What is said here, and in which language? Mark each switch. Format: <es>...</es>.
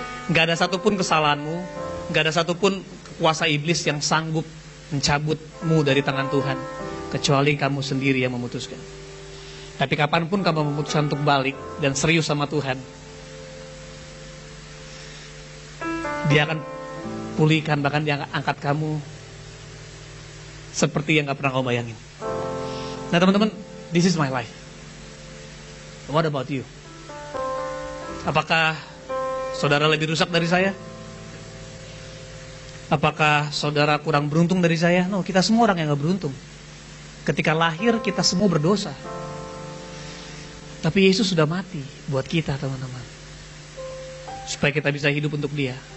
<id>Gak ada satupun kesalahanmu, gak ada satupun kuasa iblis yang sanggup mencabutmu dari tangan Tuhan, kecuali kamu sendiri yang memutuskan. Tapi kapanpun kamu memutuskan untuk balik dan serius sama Tuhan, Dia akan pulihkan, bahkan Dia akan angkat kamu seperti yang gak pernah kau bayangin. Nah teman-teman,</id> <en>this is my life. What about you?</en> <id>Apakah saudara lebih rusak dari saya? Apakah saudara kurang beruntung dari saya? No, kita semua orang yang gak beruntung. Ketika lahir kita semua berdosa. Tapi Yesus sudah mati buat kita teman-teman, supaya kita bisa hidup untuk Dia.</id>